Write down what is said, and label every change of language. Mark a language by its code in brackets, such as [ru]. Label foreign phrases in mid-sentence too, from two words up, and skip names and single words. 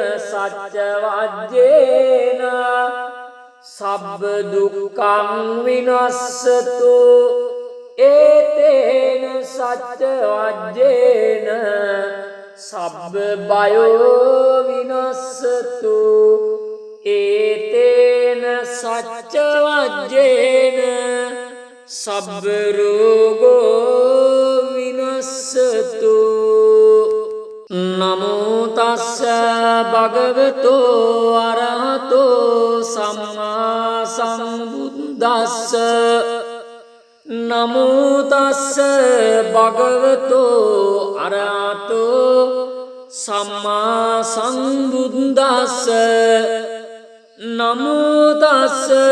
[pi] සච්ච වජ්ජේන සබ්බ දුක්ඛං විනස්සතු ඒතේන සච්ච වජ්ජේන සබ්බ බයෝ විනස්සතු ඒතේන සච්ච වජ්ජේන සබ්බ රෝගෝ විනස්සතු නමෝ තස්ස භගවතෝ අරහතෝ සම්මා සම්බුද්දස්ස නමෝ තස්ස භගවතෝ අරහතෝ සම්මා සම්බුද්දස්ස නමෝ තස්ස